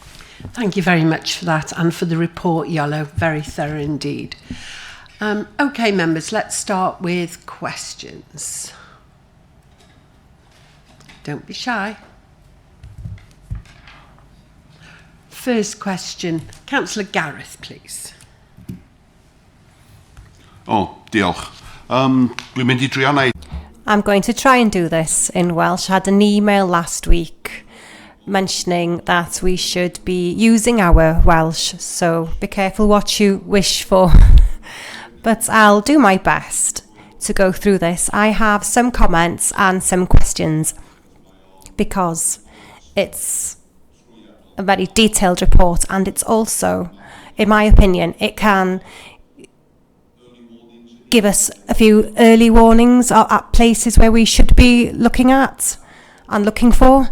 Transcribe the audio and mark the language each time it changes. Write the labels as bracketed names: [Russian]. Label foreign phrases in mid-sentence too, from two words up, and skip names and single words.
[English] Thank you very much for that and for the report, Yolo. Very thorough indeed. Okay, members, let's start with questions. Don't be shy. First question, Councillor Gareth, please. [Welsh] Diolch. Dwi'n mynd I drio wneud. [English] I'm going to try and do this in Welsh. I had an email last week mentioning that we should be using our Welsh, so be careful what you wish for. But I'll do my best to go through this. I have some comments and some questions because it's a very detailed report, and it's also, in my opinion, it can give us a few early warnings at places where we should be looking at and looking for.